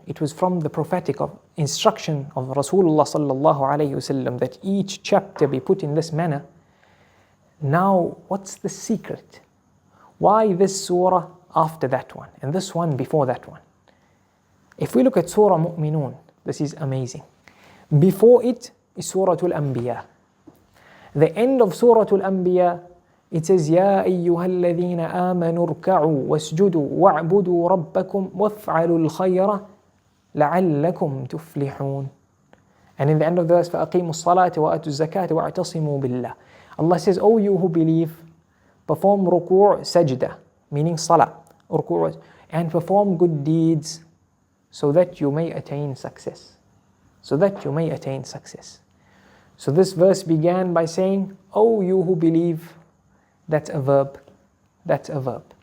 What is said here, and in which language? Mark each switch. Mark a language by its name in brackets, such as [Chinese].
[English] It was from the prophetic instruction of Rasulullah sallallahu alayhi wasallam that each chapter be put in this manner. Now, what's the secret? Why this surah after that one, and this one before that one? If we look at Surah Mu'minun, this is amazing. Before it is Surah Al-Anbiya. The end of Surah Al-Anbiya, it says, [Arabic] يَا أَيُّهَا الَّذِينَ آمَنُوا ارْكَعُوا وَاسْجُدُوا وَاعْبُدُوا رَبَّكُمْ وَافْعَلُوا الْخَيْرَ لَعَلَّكُمْ تُفْلِحُونَ. [English] And in the end of the verse, [Arabic] فَأَقِيمُوا الصَّلَاةَ وَآتُوا الزَّكَاةَ وَاعْتَصِمُوا بِاللَّهِ. [English] Allah says, O you who believe, perform ruku' sajda, meaning salah, ruku', and perform good deeds so that you may attain success. So that you may attain success. So this verse began by saying, O you who believe. That's a verb. That's a verb.